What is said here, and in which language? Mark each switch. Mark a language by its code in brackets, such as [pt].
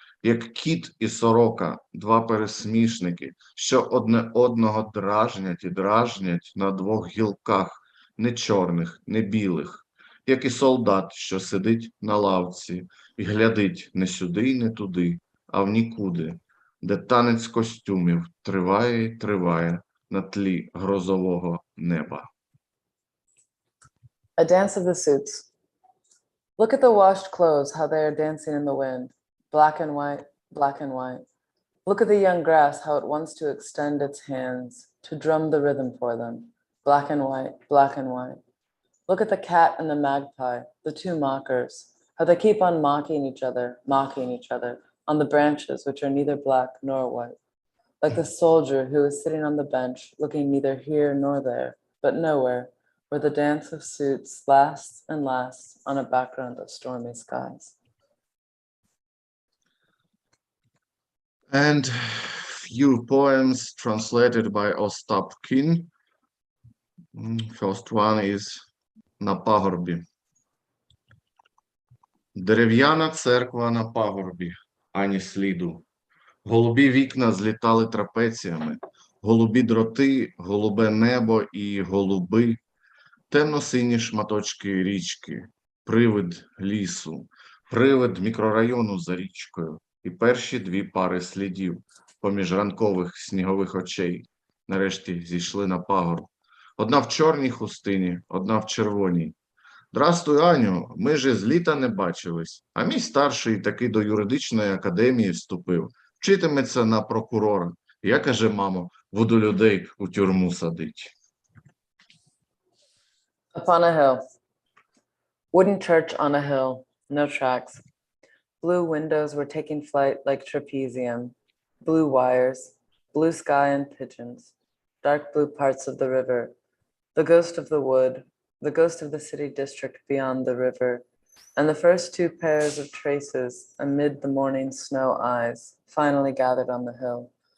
[uk] Як кіт і сорока, два пересмішники, що одне одного дражнять і дражнять на двох гілках, не чорних, не білих. Як і солдат, що сидить на лавці і глядить не сюди й не туди, а в нікуди, де танець костюмів триває й триває на тлі грозового неба. [en] A dance of the suits. Look at the washed clothes, how they are dancing in the wind. Black and white, black and white. Look at the young grass, how it wants to extend its hands, to drum the rhythm for them. Black and white, black and white. Look at the cat and the magpie, the two mockers, how they keep on mocking each other on the branches which are neither black nor white. Like the soldier who is sitting on the bench, looking neither here nor there, but nowhere, where the dance of suits lasts and lasts on a background of stormy skies. And few poems translated by Ostap Kin. First one is На пагорбі. [uk] Дерев'яна церква на пагорбі, ані сліду. Голубі вікна злітали трапеціями, голубі дроти, голубе небо і голуби, темно-сині шматочки річки, привид лісу, привид мікрорайону за річкою і перші дві пари слідів поміж ранкових снігових очей нарешті зійшли на пагорб. Одна в чорній хустині, одна в червоній. Здрастуй, Аню, ми ж з літа не бачились, а мій старший таки до юридичної академії вступив, вчитиметься на прокурора. Я, каже, мамо, буду людей у тюрму садить. [en] Upon a hill. Wooden church on a hill, no tracks. Blue windows were taking flight like trapezium. Blue wires, blue sky and pigeons. Dark blue parts of the river. The ghost of the wood, the ghost of the city district beyond the river, and the first two pairs of traces amid the morning snow eyes finally gathered on the hill.